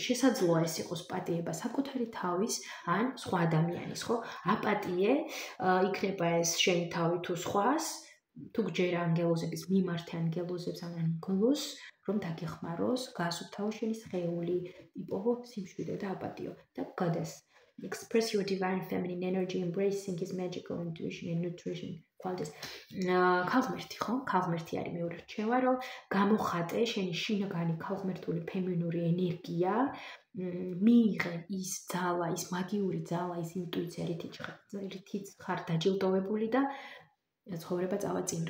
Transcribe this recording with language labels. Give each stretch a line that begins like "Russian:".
Georgian: შესაძლოა ეს იყოს პატიება საკუთარი თავის ან სხვა ადამიანის, ხო? აპატიე იქნება ეს შენი თავი თუ სხვას, თუ გჯერა ანგელოზების მიმართ ანგელოზებს ან ანგელოზს, რომ დაგეხმაროს, გაასუფთავო შენი სხეული, იპოვო სიმშვიდე და აპატიო და გადეს.
English: Express your divine feminine energy, embracing his magical intuition and nutrition qualities.
Georgian: ქალღმერთი, ხო? ქალღმერთი არის მეორე რჩევა, რომ გამოხატე შენი შინაგანი ქალღმერთული ფემინური ენერგია, მიიღე ის ძალა, ის მაგიური ძალა, ის ინტუიცია, რითიც ხარ დაჯილდოვებული და ცხოვრება წავა წინ.